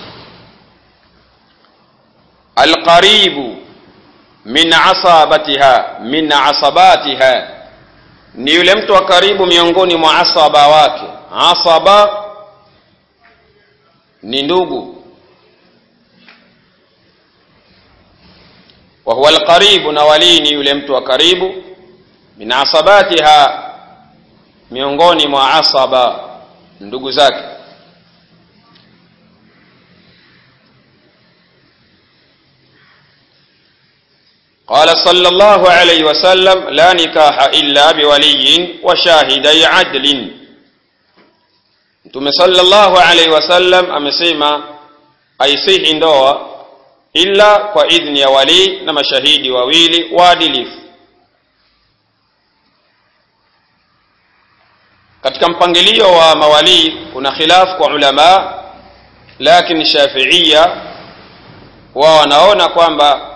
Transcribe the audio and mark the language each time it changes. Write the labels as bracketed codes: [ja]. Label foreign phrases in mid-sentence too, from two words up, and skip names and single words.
[ar] القريب من عصبتها [sw] ni yule mtu wa karibu miongoni mwa asaba wake asaba ni ndugu [ar] وهو القريب, [sw] na wali ni yule mtu wa karibu, [ar] من عصبتها, [sw] miongoni mwa asaba, ndugu zake. [ar] قال صلى الله عليه وسلم لا نكاح إلا بولي وشاهدي عدل. [sw] Mtume [ar] صلى الله عليه وسلم [sw] amesema haisihi ndoa illa kwa idhni ya wali na mashahidi wawili waadilifu. Katika mpangilio wa mawali kuna khilaf kwa ulama, lakini Shafi'iyya wao wanaona kwamba